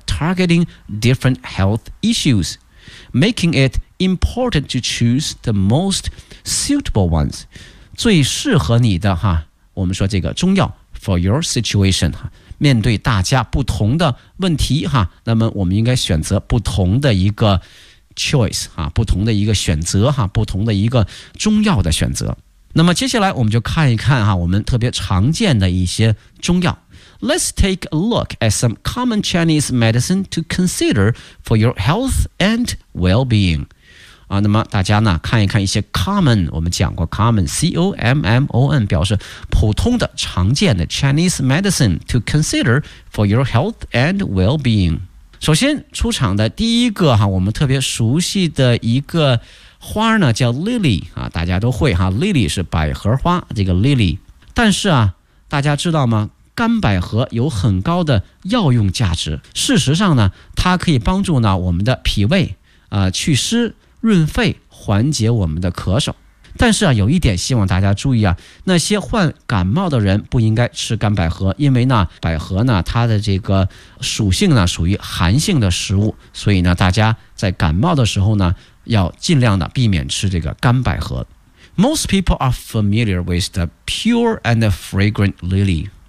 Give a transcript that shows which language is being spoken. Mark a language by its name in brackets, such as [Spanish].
[English] Targeting different health issues， Making it important to choose the most suitable ones， [Chinese] 最适合你的我们说这个中药 [English] for your situation， [Chinese] 面对大家不同的问题那么我们应该选择不同的一个 choice， 不同的一个选择，不同的一个中药的选择。那么接下来我们就看一看我们特别常见的一些中药。 [English] Let's take a look at some common Chinese medicine to consider for your health and well-being。 [Chinese] 那么大家呢看一看一些 common， 我们讲过 common C-O-M-M-O-N 表示普通的常见的 [English] Chinese medicine to consider for your health and well-being。 [Chinese] 首先出场的第一个我们特别熟悉的一个花呢叫 lily， 大家都会lily 是百合花，这个 lily。但是大家知道吗，干百合有很高的药用价值，事实上呢它可以帮助呢我们的脾胃祛湿润肺，缓解我们的咳嗽。但是有一点希望大家注意那些患感冒的人不应该吃干百合，因为呢百合呢它的这个属性呢属于寒性的食物，所以呢大家在感冒的时候呢要尽量的避免吃这个干百合。 [English] Most people are familiar with the pure and fragrant lily。